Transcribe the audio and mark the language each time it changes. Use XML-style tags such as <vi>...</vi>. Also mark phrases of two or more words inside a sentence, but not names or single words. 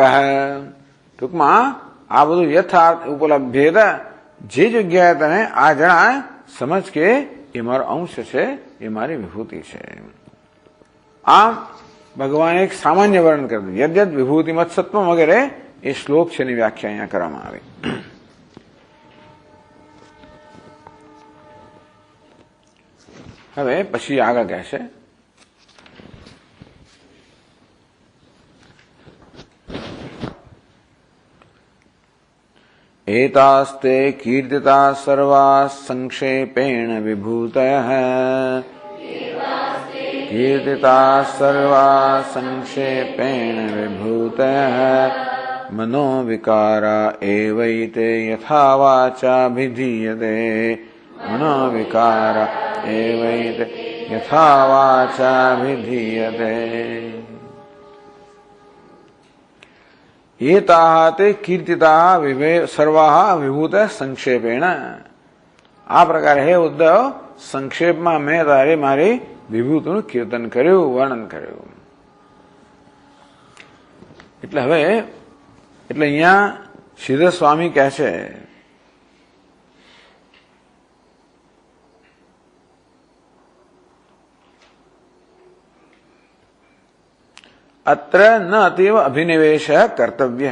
<gu>ટૂંકમાં આ બધું યથાર્થ ઉપલબ્ધ, જે જગ્યાએ તને આ જણાય સમજ કે એ મારો અંશ છે, એ મારી વિભૂતિ છે. આમ ભગવાને એક સામાન્ય વર્ણન કરી દીધું.</gu> <sa>યદ્યદ વિભૂતિમત સત્વમ</sa> <gu>વગેરે એ શ્લોક છે એની વ્યાખ્યા અહીંયા કરવામાં આવી. હવે પછી આગળ કહેશે</gu> <sa>एतास्ते कीर्तिता सर्वा संक्षेपेण विभूतयः कीर्तिता सर्वा संक्षेपेण विभूतयः मनोविकारा एवैते यथा वाचाभिधीयते मनोविकारा एवैते यथा वाचाभिधीयते एताः ते कीर्तिता सर्वाः विभूत संक्षेपेण.</sa> <gu>આ પ્રકારે હે ઉદ્ધવ, સંક્ષેપમાં મેં તારે મારી વિભૂતિનું કીર્તન કર્યું, વર્ણન કર્યું. એટલે હવે અહીંયા શ્રીધર સ્વામી કહે છે</gu> <sa>અત્ર ન અતીવ અભિનિવેશ કર્તવ્ય.</sa>